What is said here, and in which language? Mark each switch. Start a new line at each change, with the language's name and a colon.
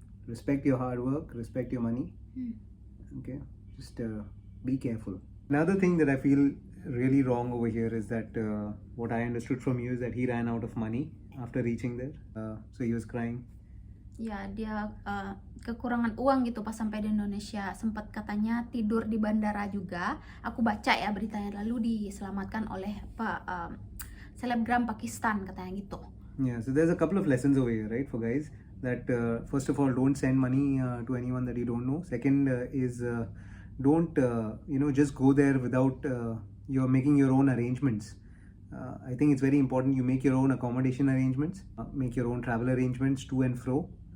English: Respect your hard work, respect your money, okay? Just be careful. Another thing that I feel really wrong over here is that what I understood from you is that he ran out of money after reaching there, so he was crying.
Indonesian: Ya, dia kekurangan uang gitu pas sampai di Indonesia. Sempat katanya tidur di bandara juga. Aku baca ya beritanya, lalu diselamatkan oleh selebgram Pakistan katanya gitu.
English: Yeah, so there's a couple of lessons over here, right, for guys. That first of all, don't send money to anyone that you don't know. Second is don't just go there without you're making your own arrangements. I think it's very important you make your own accommodation arrangements, make your own travel arrangements to and fro.